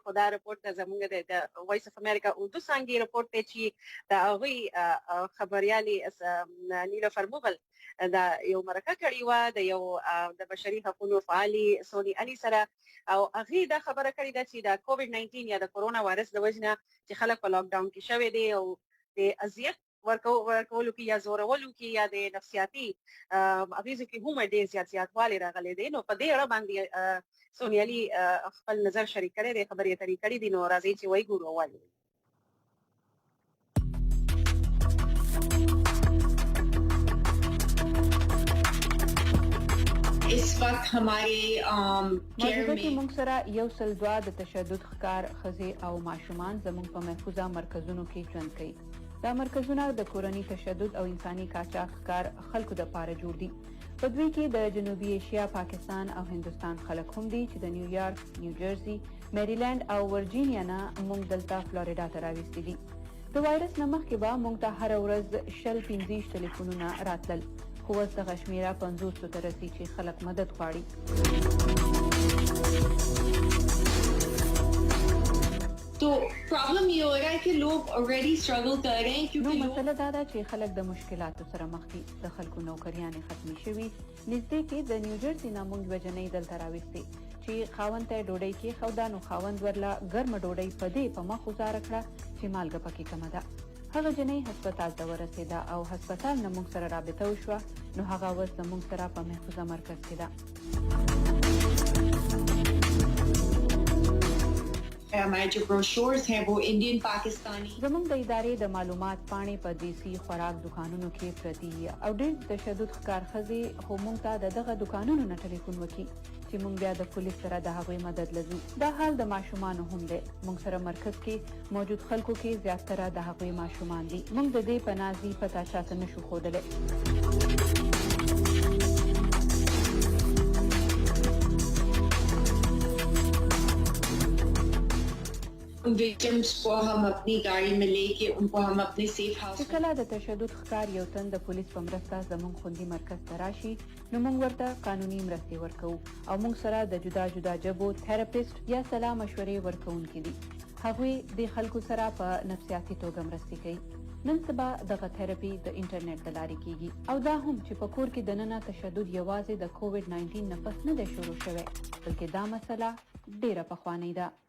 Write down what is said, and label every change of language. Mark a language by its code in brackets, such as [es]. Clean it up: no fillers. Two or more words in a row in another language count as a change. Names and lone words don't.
[ps] خو دا رپورټ زموږ د وایس اف امریکا اردو څانګې رپورټ دی چې د هغوی خبریالې نیلوفر مغل دا یو مرکه کړې وه د یو د بشري حقوقو فعالي سوني علي سره، او هغې دا خبره کړې ده چې د کووډ 19 یا د کرونا وایرس د وجې نه چې خلک په [en] lock down [ps] کې شوي دي او د اذیت ورکولو کې یا زورولو کې یا د نفسیاتي اغېزو کې هم ډېر زیاتوالی راغلی دی. نو په دې اړه باندې سوني علي خپل نظر شریک کړی دی، خبرې اترې کړي دي. نو راځئ چې وګورو ولې. [ur] اس وقت ہمارے [ps] موجوده کې موږ سره یو سل دوه د تشدد ښکار ښځې او ماشومان زموږ په محفوظه مرکزونو کې ژوند کوي. دا مرکزونه د کورني تشدد او انساني قاچاق ښکار خلکو دپاره جوړ دي. په دوی کې د جنوبي ایشیا، پاکستان او هندوستان خلک هم دي چې د نیویارک، نیوجرسي، میریلینډ او ورجینیا نه موږ دلته فلوریډا ته راوستي دي. د وایرس نه مخکې به موږ ته هره ورځ 25 ټلیفونونه راتلل، خو اوس دغه شمېره 50 ته رسي چې خلک مدد غواړي. [ur] تو پرابلم یہ ہو رہا ہے کہ لوگ [en] already struggle [ur] کر رہے ہیں [ps] क्योंकि مسله دا ده چې خلک د مشکلاتو سره مخ دي. د خلکو نوکریانې ختمې شوي. نږدې کې د نیوجرسي نه موږ یوه جنۍ دلته راوستې چې خاوند ته ډوډۍ کېښوده، نو خاوند ورله ګرمه ډوډۍ په دې په مخ وزاره کړه چې مالګه پکې کمه ده. هغه جنۍ هسپتال ته ورسېده او هسپتال نه موږ سره رابطه وشوه. نو هغه اوس زموږ سره په محفوظه مرکز کې ده. [ur] ہمارے جو بروشرز ہیں وہ انڈین پاکستانی [ps] زموږ د ادارې د معلومات پاڼې په دیسي خوراک دکانونو کې پرتې او ډېر تشدد ښکار ښځې خو موږ ته د دغه دکانونو نه ټلیفون وکړي چې موږ بیا د پولیس سره د هغوی مدد لزو. دا حال د ماشومانو هم دی. موږ سره مرکز کې موجود خلکو کې زیاتره د هغوی ماشومان دي. موږ د دې په نازي پته چاته نشو ښودلی. [ur] وکٹمز کو ہم اپنی گاڑی میں لے کے ان کو ہم اپنے [en] safe house [ps] کله د تشدد ښکار یو تن د پولیس په مرسته زموږ خوندي مرکز ته راشي نو موږ ورته قانوني مرستې ورکوو او موږ سره د جدا جدا ژبو تھراپیست یا سلا مشورې ورکوونکي دي. هغوی د خلکو سره په نفسیاتي توګه مرستې کوي. نن سبا دغه تھراپي د انټرنیټ له لارې کیږي او دا هم چې په کور کې دننه تشدد یوازې د کووډ 19 نه پس نه دی شروع شوی، بلکې دا مسله ډیره پخوانۍ ده.